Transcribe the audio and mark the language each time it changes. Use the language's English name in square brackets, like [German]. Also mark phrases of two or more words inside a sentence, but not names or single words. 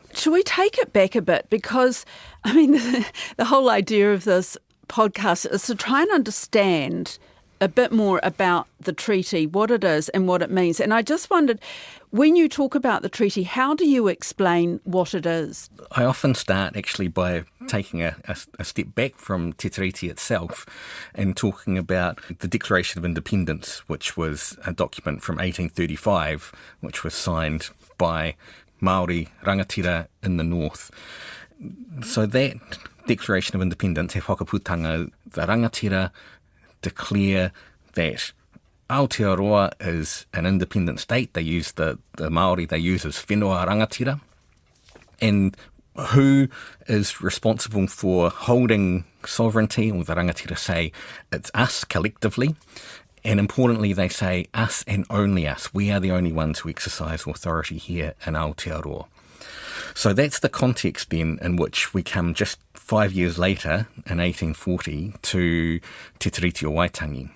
[English] Should we take it back a bit? Because, the whole idea of this podcast is to try and understand a bit more about the treaty, what it is and what it means. And I just wondered, when you talk about the treaty, how do you explain what it is? I often start actually by taking a step back from [Māori] te tiriti [English] itself and talking about the Declaration of Independence, which was a document from 1835, which was signed by Māori rangatira in the north. So that Declaration of Independence, [Māori] he whakaputanga, [English] the rangatira declare that Aotearoa is an independent state. They use the Māori they use as [Māori] whenua rangatira. [English] And who is responsible for holding sovereignty, or the rangatira say it's us collectively. And importantly, they say us and only us. We are the only ones who exercise authority here in Aotearoa. So that's the context then in which we come just 5 years later, in 1840, to Te Treaty of Waitangi.